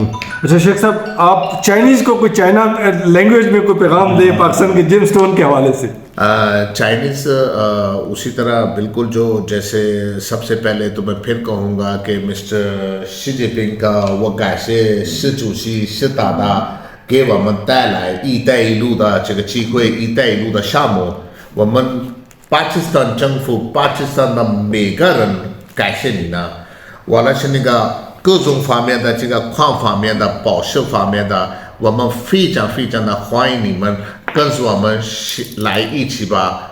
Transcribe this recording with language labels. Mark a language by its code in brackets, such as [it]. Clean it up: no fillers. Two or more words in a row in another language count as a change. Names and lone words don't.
[ur] اچھا شیخ صاحب, آپ چائنیز کو کوئی [en] China language [ur] میں کوئی پیغام دیں پاکستان کے [en] gem stone [ur] کے حوالے سے؟ چائنیز اسی طرح بالکل جو جیسے سب سے پہلے تو میں پھر کہوں گا کہ مسٹر شی جن پنگ کا وہ کیسے [zh] 习主席习大大给我们带来一带一路的这个机会，一带一路的项目，我们巴基斯坦政府、巴基斯坦的每个人感谢你呢。完了是那个各种方面的这个矿方面的、宝石方面的，我们非常非常的欢迎你们跟着我们来一起吧。